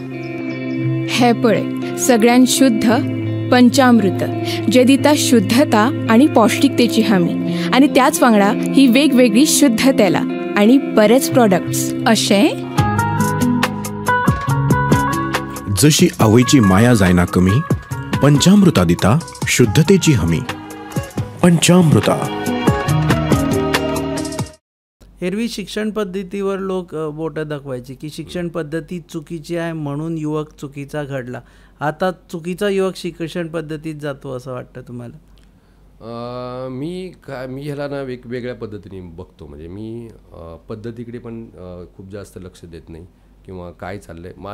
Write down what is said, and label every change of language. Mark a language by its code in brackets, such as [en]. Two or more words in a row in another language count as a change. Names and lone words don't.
[kok] हे पळय, सगळ्यात शुद्ध पंचामृत, जे दिता शुद्धता आणि पौष्टिकतेची हमी, आणि त्याच वांगडा ही वेगवेगळी शुद्ध तेला आणि बरेच प्रोडक्ट्स अशे. जशी आवयची माया जायना कमी, पंचामृता दिता शुद्धतेची हमी. पंचामृता. [mr] एरवी शिक्षण पद्धतीवर लोक बोटं दाखवायचे की शिक्षण पद्धती चुकीची आहे म्हणून युवक चुकीचा घडला. आता चुकीचा युवक शिक्षण पद्धतीत जातो असं वाटतं तुम्हाला? मी ह्याला ना वेगवेगळ्या पद्धतीने बघतो. म्हणजे मी पद्धतीकडे पण खूप जास्त लक्ष देत नाही, किंवा काय चाललं आहे.